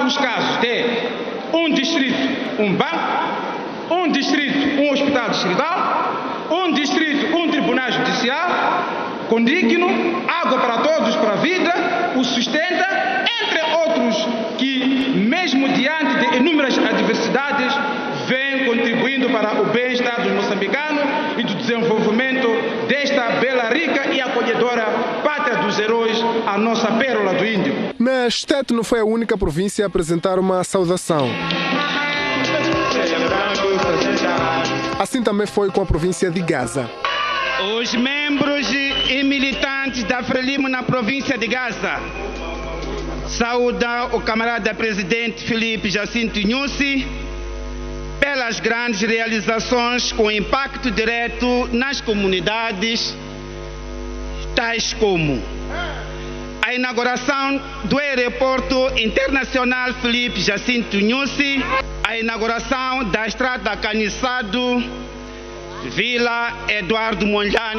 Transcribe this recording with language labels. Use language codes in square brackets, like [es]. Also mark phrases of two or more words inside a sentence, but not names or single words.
[pt] os casos de um distrito, um banco, um distrito, um hospital distrital, um distrito, um tribunal judicial, condigno, água para todos, para a vida, o sustenta, entre outros que, mesmo diante de inúmeras adversidades, vem contribuindo para o bem-estar dos moçambicanos e do desenvolvimento desta bela, rica e acolhedora pátria dos heróis, a nossa pérola do Índico. Mas Tete não foi a única província a apresentar uma saudação. Assim também foi com a província de Gaza. os membros e militantes da Frelimo na província de Gaza. Saúda o camarada presidente Filipe Jacinto Nyusi pelas grandes realizações com impacto direto nas comunidades, tais como a inauguração do aeroporto internacional Filipe Jacinto Nyusi, a inauguração da estrada Caniçado, Vila Eduardo Mondlane.